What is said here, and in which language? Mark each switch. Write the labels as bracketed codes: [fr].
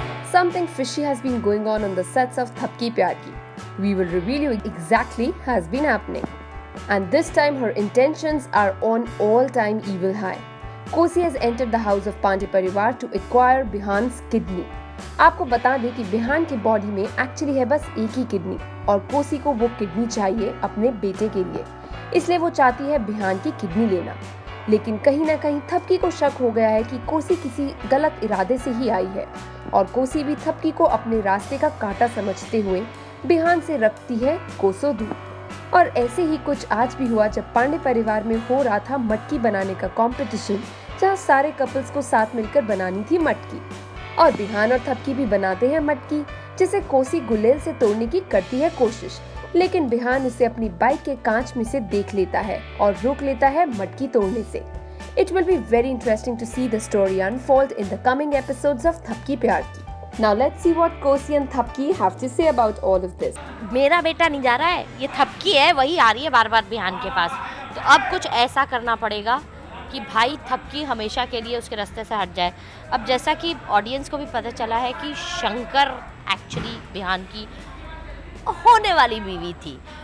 [en] something fishy has been going on the sets of Thapki Pyar Ki. We will reveal you exactly has been happening. And this time her intentions are on all-time evil high. Kosi has entered the house of Pandey Parivar to acquire Bihan's kidney. [hi] आपको बता दें कि बिहान की body में actually है बस एक ही kidney और कोसी को वो किडनी चाहिए अपने बेटे के लिए, इसलिए वो चाहती है बिहान की किडनी लेना। लेकिन कहीं ना कहीं थपकी को शक हो गया है कि कोसी किसी गलत इरादे से ही आई है और कोसी भी थपकी को अपने रास्ते का कांटा समझते हुए बिहान से रखती है कोसों दूर। और ऐसे ही कुछ आज भी हुआ जब पांडे परिवार में हो रहा था मटकी बनाने का कंपटीशन, जहां सारे कपल्स को साथ मिलकर बनानी थी मटकी और बिहान और थपकी भी बनाते हैं मटकी, जिसे कोसी गुलेल से तोड़ने की करती है कोशिश, लेकिन बिहान उसे अपनी बाइक के कांच में से देख लेता है और रोक लेता है मटकी तोड़ने से। [en] It will be very interesting to see the story unfold in the coming episodes of Thapki Pyar Ki. Now let's see what Kosi and Thapki have to say about all of this. [hi] मेरा बेटा नहीं जा रहा है, ये थपकी है, वही आ रही है बार बार बिहान के पास। तो अब कुछ ऐसा करना पड़ेगा कि भाई थपकी हमेशा के लिए उसके रास्ते से हट जाए। अब जैसा कि ऑडियंस को भी पता चला है कि शंकर एक्चुअली बिहान की होने वाली बीवी थी।